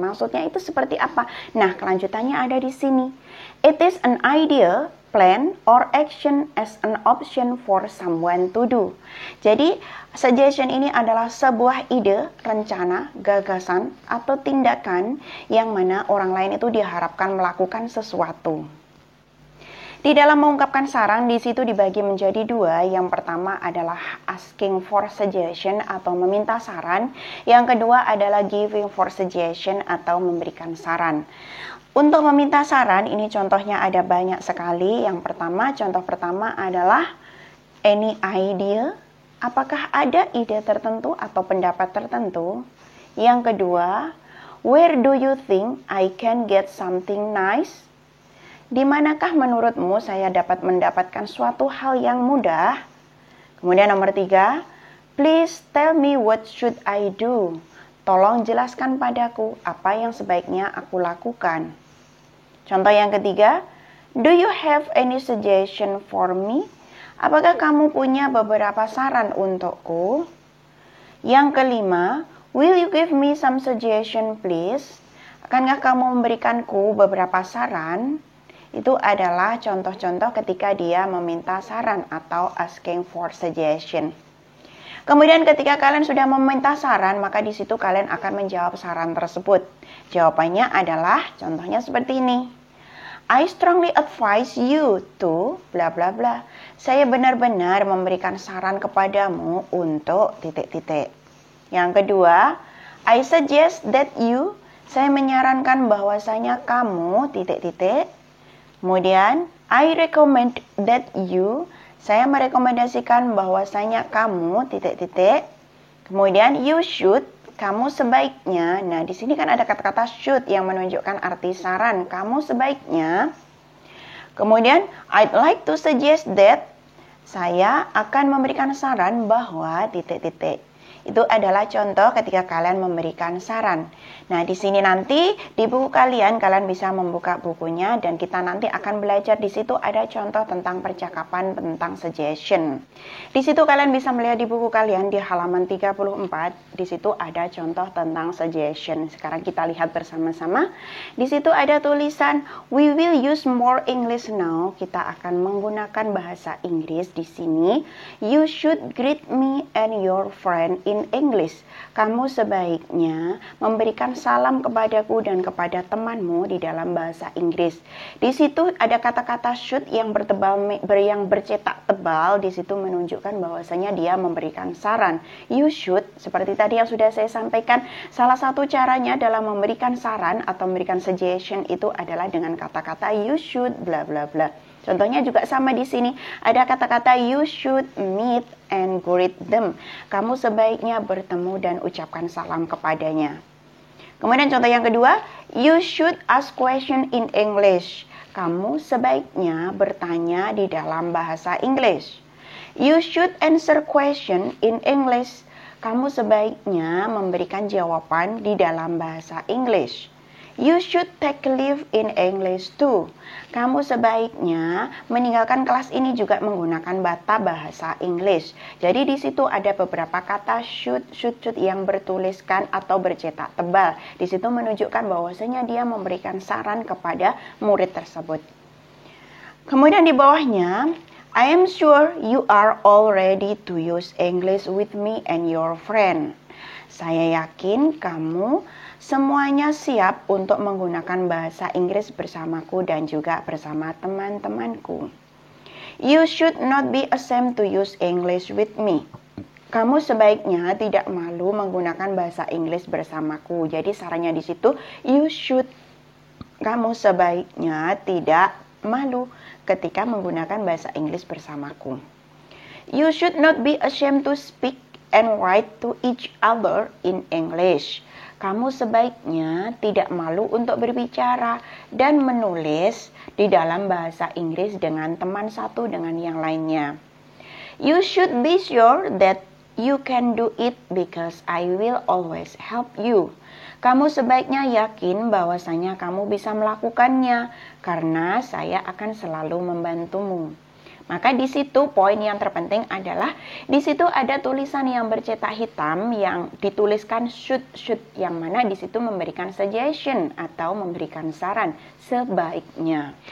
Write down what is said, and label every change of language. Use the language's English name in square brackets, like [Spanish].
[Indonesian] Maksudnya itu seperti apa? Nah, kelanjutannya ada di sini. [English] It is an idea, plan, or action as an option for someone to do. [Indonesian] Jadi, suggestion ini adalah sebuah ide, rencana, gagasan, atau tindakan yang mana orang lain itu diharapkan melakukan sesuatu. Di dalam mengungkapkan saran, di situ dibagi menjadi 2. Yang pertama adalah [English] asking for suggestion [Indonesian] atau meminta saran. Yang kedua adalah [English] giving for suggestion [Indonesian] atau memberikan saran. Untuk meminta saran, ini contohnya ada banyak sekali. Contoh pertama adalah [English] any idea. [Indonesian] Apakah ada ide tertentu atau pendapat tertentu? Yang kedua, [English] where do you think I can get something nice? [Indonesian] Di manakah menurutmu saya dapat mendapatkan suatu hal yang mudah? Kemudian nomor 3, [English] please tell me what should I do? [Indonesian] Tolong jelaskan padaku apa yang sebaiknya aku lakukan. Contoh yang ketiga, [English] do you have any suggestion for me? [Indonesian] Apakah kamu punya beberapa saran untukku? Yang kelima, [English] will you give me some suggestion please? [Indonesian] Akankah kamu memberikanku beberapa saran? Itu adalah contoh-contoh ketika dia meminta saran atau [English] asking for suggestion. [Indonesian] Kemudian ketika kalian sudah meminta saran, maka di situ kalian akan menjawab saran tersebut. Jawabannya adalah contohnya seperti ini. [English] I strongly advise you to bla bla bla. [Indonesian] Saya benar-benar memberikan saran kepadamu untuk titik-titik. Yang kedua, [English] I suggest that you. [Indonesian] Saya menyarankan bahwasanya kamu titik-titik. [English] Kemudian, I recommend that you. [Indonesian] Saya merekomendasikan bahwasanya kamu titik-titik. Kemudian [English] you should, [Indonesian] kamu sebaiknya. Nah, di sini kan ada kata-kata should yang menunjukkan arti saran. Kamu sebaiknya. Kemudian [English] I'd like to suggest that. [Indonesian] Saya akan memberikan saran bahwa titik-titik. Itu adalah contoh ketika kalian memberikan saran. Nah, di sini nanti di buku kalian bisa membuka bukunya dan kita nanti akan belajar di situ ada contoh tentang percakapan tentang suggestion. Di situ kalian bisa melihat di buku kalian di halaman 34, di situ ada contoh tentang suggestion. Sekarang kita lihat bersama-sama. Di situ ada tulisan [English] we will use more English now. [Indonesian] Kita akan menggunakan bahasa Inggris di sini. [English] You should greet me and your friend in English. [Indonesian] Kamu sebaiknya memberikan salam kepadaku dan kepada temanmu di dalam bahasa Inggris. Di situ ada kata-kata should yang bercetak tebal. Di situ menunjukkan bahwasanya dia memberikan saran. [English] You should, [Indonesian] seperti tadi yang sudah saya sampaikan, salah satu caranya dalam memberikan saran atau memberikan suggestion itu adalah dengan kata-kata [English] you should [Indonesian] bla bla bla. Contohnya juga sama di sini, ada kata-kata [English] you should meet and greet them. [Indonesian] Kamu sebaiknya bertemu dan ucapkan salam kepadanya. Kemudian contoh yang kedua, [English] you should ask question in English. [Indonesian] Kamu sebaiknya bertanya di dalam bahasa Inggris. [English] You should answer question in English. [Indonesian] Kamu sebaiknya memberikan jawaban di dalam bahasa Inggris. [English] You should take leave in English too. [Indonesian] Kamu sebaiknya meninggalkan kelas ini juga menggunakan bahasa Inggris. Jadi di situ ada beberapa kata should yang bertuliskan atau bercetak tebal. Di situ menunjukkan bahwasanya dia memberikan saran kepada murid tersebut. Kemudian di bawahnya, [English] I am sure you are all ready to use English with me and your friend. [Indonesian] Saya yakin kamu semuanya siap untuk menggunakan bahasa Inggris bersamaku dan juga bersama teman-temanku. [English] You should not be ashamed to use English with me. [Indonesian] Kamu sebaiknya tidak malu menggunakan bahasa Inggris bersamaku. Jadi sarannya di situ, [English] you should. [Indonesian] Kamu sebaiknya tidak malu ketika menggunakan bahasa Inggris bersamaku. [English] You should not be ashamed to speak and write to each other in English. [Indonesian] Kamu sebaiknya tidak malu untuk berbicara dan menulis di dalam bahasa Inggris dengan teman satu dengan yang lainnya. [English] You should be sure that you can do it because I will always help you. [Indonesian] Kamu sebaiknya yakin bahwasanya kamu bisa melakukannya karena saya akan selalu membantumu. Maka di situ poin yang terpenting adalah di situ ada tulisan yang bercetak hitam yang dituliskan should yang mana di situ memberikan suggestion atau memberikan saran sebaiknya.